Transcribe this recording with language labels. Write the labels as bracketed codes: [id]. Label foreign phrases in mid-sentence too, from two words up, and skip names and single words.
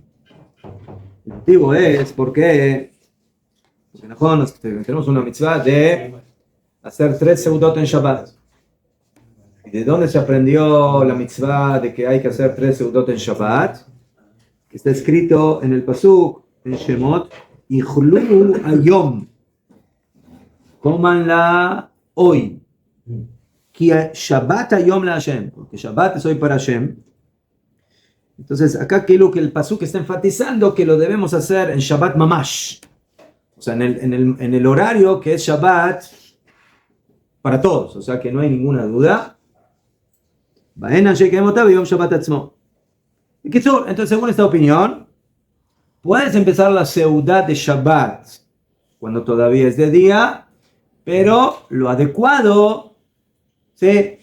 [es] El motivo es porque tenemos una mitzvah de hacer 3 seudot en Shabbat. ¿Y de dónde se aprendió la mitzvah de que hay que hacer 3 seudot en Shabbat? Que está escrito en el pasuk, en Shemot, [he] אכלוהו היום. [es] Cómanla hoy. [he] כי שבת היום להשם. [es] Porque Shabbat es hoy para Hashem. Entonces, acá que lo que el pasuk está enfatizando que lo debemos hacer en [he] שבת ממש. [es] O sea, en el horario que es Shabbat para todos. O sea, que no hay ninguna duda. Entonces, según esta opinión, puedes empezar la seudá de Shabbat cuando todavía es de día, pero lo adecuado, ¿sí?